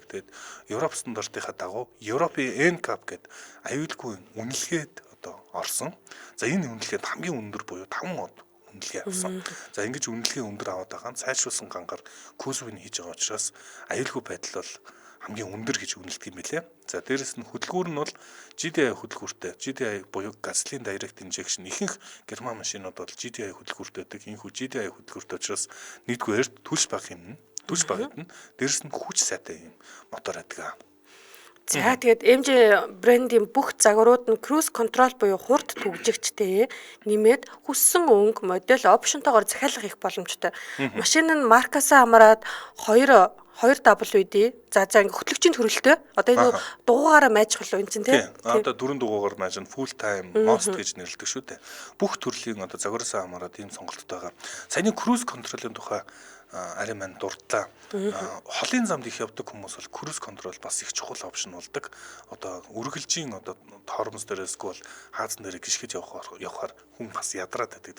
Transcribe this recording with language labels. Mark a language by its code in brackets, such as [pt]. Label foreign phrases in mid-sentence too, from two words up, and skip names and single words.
[mn] Тэгээд Европ стандартынхаа дагуу Европын NCAP гэдэг аюулгүй үнэлгээд одоо орсон. За энэ үнэлгээд хамгийн өндөр буюу 5 од үнэлгээ авсан. За ингэж үнэлгээ өндөр аваад байгаа нь сайжруулсан гангаар кузовыг хийж байгаа учраас аюулгүй байдал бол хамгийн өндөр гэж үнэлдэг юм билээ. За дээрэс нь хөдөлгүүр нь бол GDI хөдөлгүүртэй. GDI буюу [en] gasoline direct injection [mn] ихэнх герман машинууд бол GDI хөдөлгүүртэй байдаг. Энэхүү GDI хөдөлгүүртэй учраас нэгдүгээр түлш бага юм. Түлш бага гэдэг нь дээрэс нь хүч сайтай юм мотор байдаг. За тэгээд MG брендийн бүх загварууд нь [en] cruise control [mn] буюу хурд түгжигчтэй нэмээд хүссэн өнгө модель опшнтойгоор захиалга хийх боломжтой. Машин нь маркасаа хамаарат 2WD за ингээ хөтлөгчийн төрөлтэй. Одоо энэ дугуугаараа майжих болов энэ чинь тий. Одоо 4 дугуугаар майж нь [en] full time most [mn] гэж нэрлэдэг шүү дээ. Бүх төрлийн одоо загвараасаа хамаарат ийм сонголттой байгаа. Саяны [en] cruise control- [mn] ын тухай арай мань дурдлаа. Холын замд их явдаг хүмүүс бол [en] cruise control [mn] бас их чухал опшн болдог. Одоо үргэлжийн одоо тормоз дээрээс бол хаазан дээр гიშгэж явахаар хүн бас ядраад байдаг.